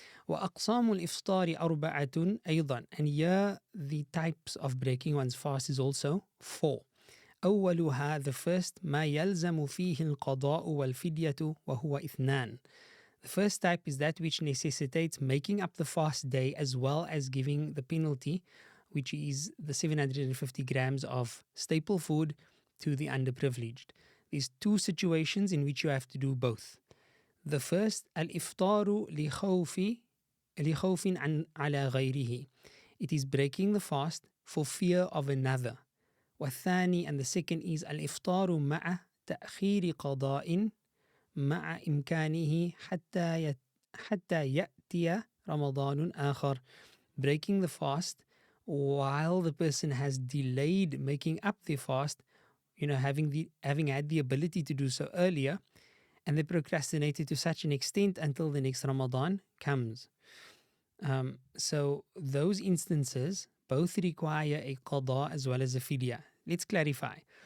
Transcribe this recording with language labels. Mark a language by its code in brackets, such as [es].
[ar] وأقسام الإفطار أربعة أيضا, [en] and here the types of breaking one's fast is also 4. [ar] أولها, [en] the first, [ar] ما يلزم فيه القضاء والفدية وهو 2. [en] The first type is that which necessitates making up the fast day as well as giving the penalty, which is the 750 grams of staple food to the underprivileged. There's 2 situations in which you have to do both. The first, [ar] al-iftaru li khawfin ala ghayrihi. [en] It is breaking the fast for fear of another. [ar] والثاني, [en] and the second is [ar] al-iftaru ma'a تأخير قضاء مع إمكانه حتى يأتي رمضان آخر. [en] Breaking the fast while the person has delayed making up their fast, having had the ability to do so earlier, and they procrastinated to such an extent until the next Ramadan comes. So those instances both require a qada as well as a fidya. Let's clarify.